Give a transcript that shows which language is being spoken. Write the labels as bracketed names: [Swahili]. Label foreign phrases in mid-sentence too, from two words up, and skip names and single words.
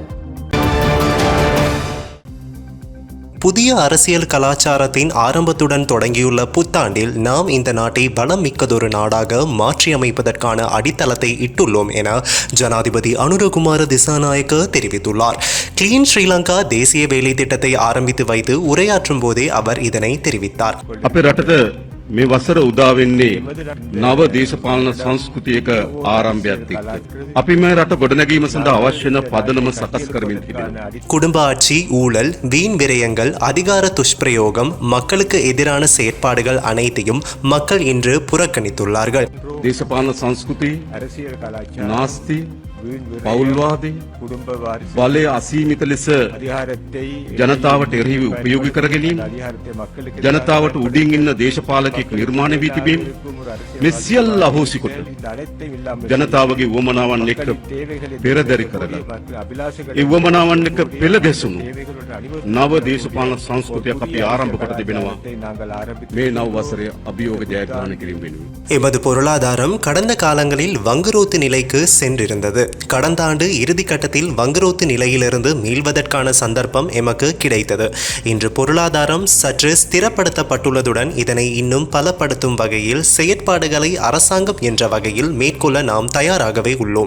[Tamil] புதிய அரசியல் கலாச்சாரத்தின் ஆரம்பத்துடன் தொடங்கியுள்ள புத்தாண்டில் நாம் இந்த நாட்டை வளம் மிக்கதொரு நாடாக மாற்றியமைப்பதற்கான அடித்தளத்தை இட்டுள்ளோம் என ஜனாதிபதி அனுரகுமார திசாநாயக்க தெரிவித்துள்ளார். கிளீன் ஸ்ரீலங்கா தேசிய வேலை திட்டத்தை ஆரம்பித்து வைத்து உரையாற்றும் போதே அவர் இதனை தெரிவித்தார். [Sinhala] මේ වසර උදා වෙන්නේ නව දේශපාලන සංස්කෘතියක ආරම්භයක් එක්ක. අපි මේ රට ගොඩනැගීම සඳහා අවශ්‍ය වෙන පදනම සකස් කරමින් තිබෙනවා. [Tamil] குடும்ப ஆட்சி, ஊழல், வீண் விரயங்கள், அதிகார துஷ்பிரயோகம், மக்களுக்கு எதிரான செயற்பாடுகள் அனைத்தையும் மக்கள் இன்று புறக்கணித்துள்ளார்கள். [Sinhala] දේශපාලන සංස්කෘතිය, නාස්ති, පෞල්වාදී, බලය අසීමිත ලෙස ජනතාවට එරෙහිව උපයෝගී කර ගැනීම, ජනතාවට උඩින් ඉන්න දේශපාලකෙක් නිර්මාණය වී තිබීම, මේ සියල්ල අහෝසි කොට ජනතාවගේ වමනාවන් එක්ක පෙරදරි කරලා ඒ වමනාවන් එක්ක පෙළ ගැසුණු නව දේශපාලන සංස්කෘතියක් අපි ආරම්භ කොට තිබෙනවා. මේ නව වසරේ අභියෝග ජයග්‍රහණය කිරීම වෙනුවෙන් [Tamil] எமது பொருளாதாரம் கடந்த காலங்களில் வங்குரோத்து நிலைக்கு சென்றிருந்தது. கடந்த ஆண்டு இறுதி கட்டத்தில் வங்குரோத்து நிலையிலிருந்து மீள்வதற்கான சந்தர்ப்பம் எமக்கு கிடைத்தது. இன்று பொருளாதாரம் சற்று ஸ்திரப்படுத்தப்பட்டுள்ளதுடன் இதனை இன்னும் பலப்படுத்தும் வகையில் செயற்பாடுகளை அரசாங்கம் என்ற வகையில் மேற்கொள்ள நாம் தயாராகவே உள்ளோம்.